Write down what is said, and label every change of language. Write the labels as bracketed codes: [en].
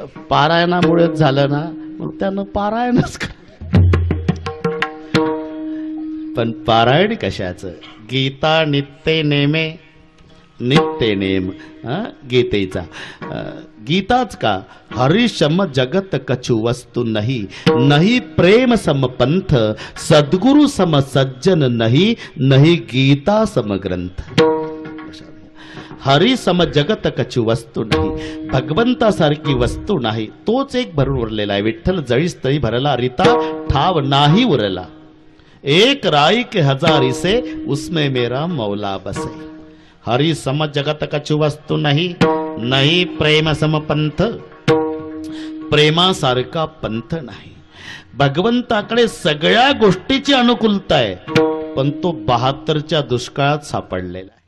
[mr] पारायणामुळेच झालं ना, मग त्यानं पारायणच कर. पण पारायण कशाचं? गीता नित्य नेमे, नित्य नेम गीतेचा गीताच का? [hi] हरि सम जगत कछु वस्तु नहीं, नहीं प्रेम सम पंथ, सद्गुरु सम सज्जन नहीं, नहीं गीता सम ग्रंथ. [mr] हरी सम जगत कछु वस्तू नाही, भगवंतासारखी वस्तू नाही. तोच एक भरून उरलेला आहे. विठ्ठल जळीस तळी भरला, रीता ठाव नाही उरला. [hi] एक राई के हजारी से उसमें मेरा मौला बसे. [mr] हरी सम जगत कछु वस्तू नाही, नाही प्रेम सम पंथ, प्रेमासारखा पंथ नाही. भगवंताकडे सगळ्या गोष्टीची अनुकूलता आहे, पण तो 72च्या दुष्काळात सापडलेला आहे.